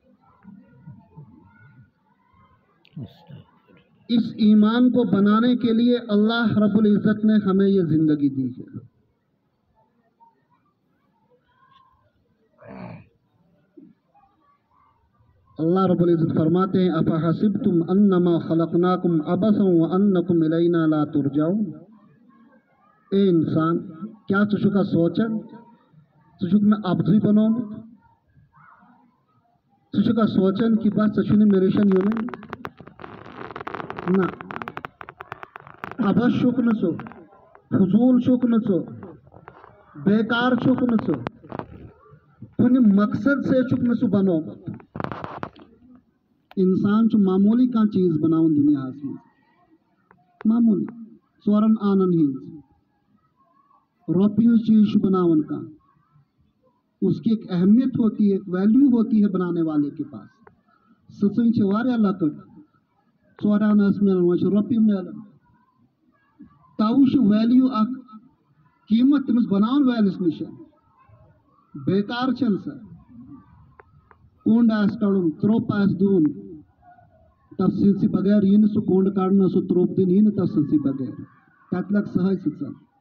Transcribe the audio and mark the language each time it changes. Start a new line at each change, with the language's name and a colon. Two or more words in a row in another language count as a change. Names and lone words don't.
Urdu: اس ایمان کو بنانے کے لیے اللہ رب العزت نے ہمیں یہ زندگی دی ہے اللہ رب العزت فرماتے ہیں
Arabic: افحسبتم انما خلقناکم عبثا وانکم الینا لا ترجعون
Urdu: اے انسان کیا
Kashmiri: ژٕ چھُکھا سونچان ژٕ چھُکھ مےٚ عبثٕے بنومُت ژٕ چھُکھا سونچان کہ بس ژےٚ چھُے نہٕ مےٚ رِشن یُنٕے نہ عبث چھُکھ نہٕ ژٕ فضوٗل چھُکھ نہٕ ژٕ بیکار چھُکھ نہٕ ژٕ کُنہِ مقصد سے چھُکھ نہٕ ژٕ بنومُت انسان چھُ معموٗلی کانٛہہ چیٖز بناوان دُنیاہس منٛز معموٗلی ژورن آنن ہِنٛز رۄپیہِ ہٕنٛز چیٖز چھُ بناوان کانٛہہ
Urdu: اس کی ایک اہمیت ہوتی ہے ایک ویلیو ہوتی ہے بنانے والے کے پاس
Kashmiri: سٕژٕنۍ چھِ واریاہ لۄکٕٹ ژور آنہٕ ٲس میلان وۄنۍ چھِ رۄپیہِ میلان تَوٕ چھُ ویلیو اکھ قیٖمت تٔمِس بناوان وٲلِس نِش بیکار چھَنہٕ سۄ کوٚنٛڈ آسہِ کڑُن ترٛوپ آسہِ دیُن تتھ سٕژِ بغیر یی نہٕ سُہ کوٚنٛڈ کڑنہٕ سُہ ترٛوپ دِنہٕ یی نہٕ تتھ سٕژِ بغیر تتہِ لگہِ سۄے سٕژن